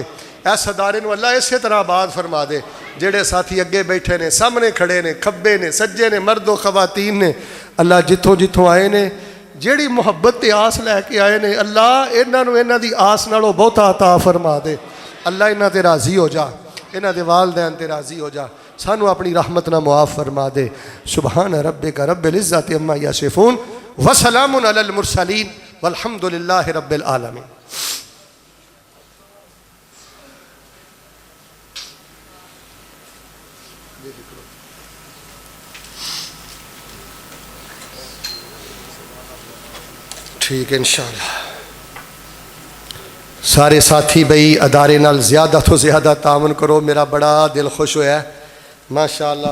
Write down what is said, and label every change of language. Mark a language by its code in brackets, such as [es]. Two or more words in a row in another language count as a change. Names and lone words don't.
[pa] اس ادارے نوں اللہ اس طرح آباد فرما دے۔ جیہڑے ساتھی اگے بیٹھے نے، سامنے کھڑے نے، کھبے نے، سجے نے، مردو خواتین نے، اللہ جتھوں جتھوں آئے نے، جیہڑی محبت تے آس لے کے آئے نے، اللہ انہاں نوں انہاں دی آس نالوں بہتا عطا فرما دے. اللہ انہاں تے راضی ہو جا، انہاں دے والدین تے راضی ہو جا، سانوں اپنی رحمت نال معاف فرما دے. [ar] سبحان ربك رب العزة عما يصفون وسلام على المرسلين والحمد لله رب العالمين. [ur] ٹھیک ہے ان شاءاللہ. [pa] سارے ساتھی بئی ادارے نال زیادہ توں زیادہ تعاون کرو، میرا بڑا دل خوش ہویا ماشاءاللہ.